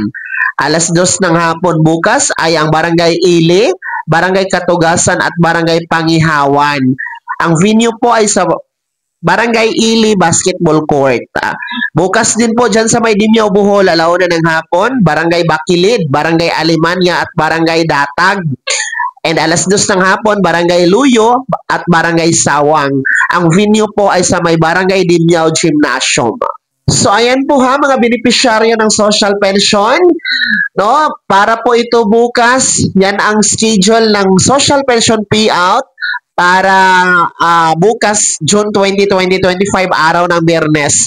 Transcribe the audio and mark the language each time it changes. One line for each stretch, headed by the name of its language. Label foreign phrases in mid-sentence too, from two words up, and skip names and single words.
Filipino: 2:00 ng hapon bukas ay ang Barangay Ili, Barangay Katugasan at Barangay Pangihawan. Ang venue po ay sa Barangay Ili Basketball Court. Bukas din po dyan sa may Dimiao, Bohol, 1:00 ng hapon, Barangay Bakilid, Barangay Alimanya at Barangay Datag. And 2:00 ng hapon, Barangay Luyo at Barangay Sawang. Ang venue po ay sa may Barangay Dimiao Gymnasium. So, ayan po ha, mga beneficiaryo ng
English: social pension.
Filipino: No? Para po ito bukas, yan ang schedule ng
English: social pension payout
Filipino: para bukas, June 20, 2025, araw ng Biyernes.